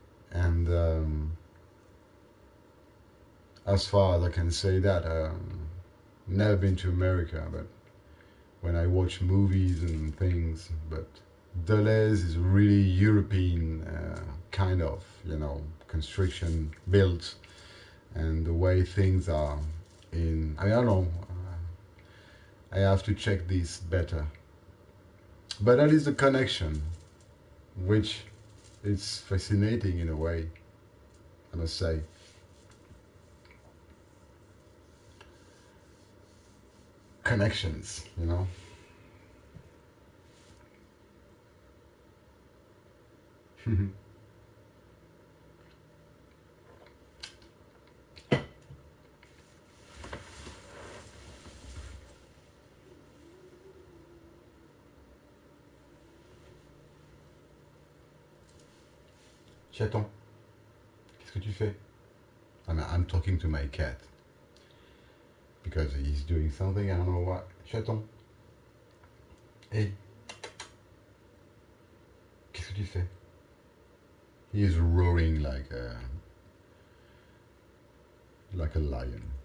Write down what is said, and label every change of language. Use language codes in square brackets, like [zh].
[en] And as far as I can say that, never been to America, but when I watch movies and things, but Deleuze is really European kind of, construction built, and the way things are in, I don't know, I have to check this better. But that is the connection, which is fascinating in a way, I must say. [fr] Connections, Chaton, qu'est-ce que tu fais? [en] I'm talking to my cat because he's doing something, I don't know what. [fr] Chaton, hey, qu'est-ce que tu fais? [en] He is roaring like a lion.